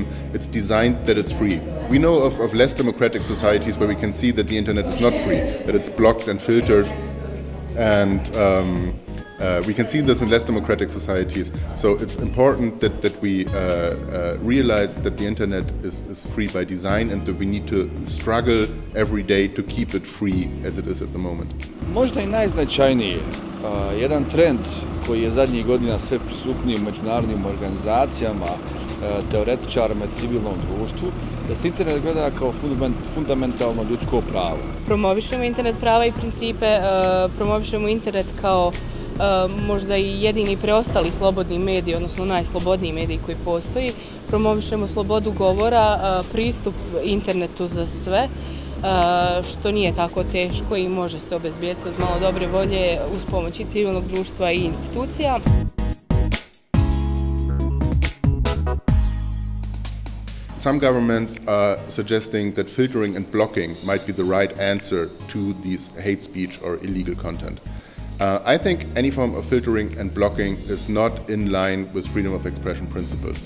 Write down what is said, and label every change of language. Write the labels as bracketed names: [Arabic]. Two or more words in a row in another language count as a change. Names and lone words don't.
[English] It's designed that it's free. We know of less democratic societies where we can see that the internet is not free, that it's blocked and filtered, and we can see this in less democratic societies. So it's important that we realize that the internet is free by design and that we need to struggle every day to keep it free as it is at the moment. [Bosnian] Možda i najznačajnije, jedan trend koji je zadnjih godina sve prisutniji u međunarodnim organizacijama, teoretičarima i civilnom društvu, da se internet gleda kao fundamentalno ljudsko pravo. Promovišemo internet prava i principe, promovišemo internet kao možda i jedini preostali slobodni medij, odnosno najslobodniji medij koji postoji. Promovišemo slobodu govora, pristup internetu za sve, što nije tako teško i može se obezbijediti uz malo dobre volje uz pomoć i civilnog društva i institucija. [English] Some governments are suggesting that filtering and blocking might be the right answer to these hate speech or illegal content. I think any form of filtering and blocking is not in line with freedom of expression principles.